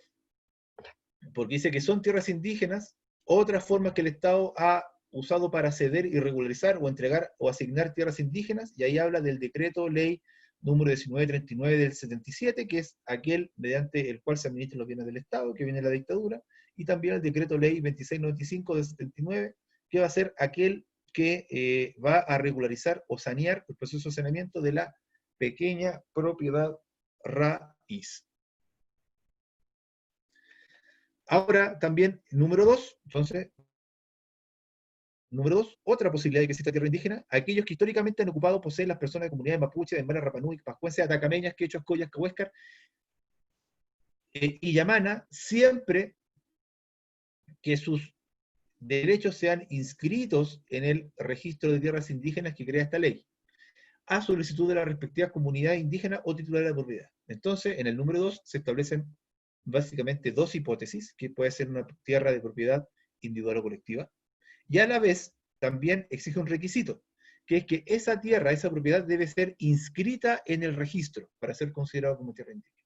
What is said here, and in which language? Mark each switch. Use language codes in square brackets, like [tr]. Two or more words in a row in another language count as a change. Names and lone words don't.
[es] Porque dice que son tierras indígenas, otras formas que el Estado ha usado para ceder y regularizar o entregar o asignar tierras indígenas, y ahí habla del decreto ley número 1939 del 77, que es aquel mediante el cual se administran los bienes del Estado, que viene de la dictadura, y también el decreto ley 2695 del 79, que va a ser aquel que va a regularizar o sanear el proceso de saneamiento de la pequeña propiedad raíz. Ahora también, número 2, entonces, número 2, otra posibilidad de que exista tierra indígena, aquellos que históricamente han ocupado poseen las personas de comunidades mapuche, de Aymara, Rapanui, pascuenses, atacameñas, quechuas, collas, cahuéscar y yamana, siempre que sus derechos sean inscritos en el registro de tierras indígenas que crea esta ley, a solicitud de las respectivas comunidades indígenas o titulares de propiedad. Entonces, en el número 2 se establecen básicamente dos hipótesis, que puede ser una tierra de propiedad individual o colectiva, y a la vez también exige un requisito, que es que esa tierra, esa propiedad debe ser inscrita en el registro para ser considerado como tierra indígena.